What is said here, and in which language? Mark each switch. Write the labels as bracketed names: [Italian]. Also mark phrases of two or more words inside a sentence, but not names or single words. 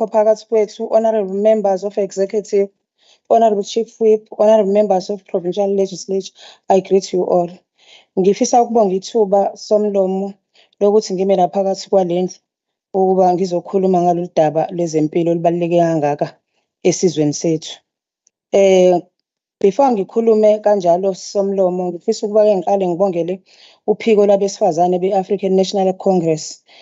[Zulu] phakathi kwethu, [English] Honorable Members of Executive, Honorable Chief Whip, Honorable Members of Provincial Legislature, I greet you all. [Zulu] Ngifisa ukubonga ithuba somlomo lokuthi ngime la phakathi kwalendlu ukuba ngizokhuluma ngalolu daba lwezempilo olubaluleke kangaka esizweni sethu. Before ngikhulume kanjalo somlomo, ngifisa ukuba ngiqale ngibongele uphiko labesifazane be-African National Congress.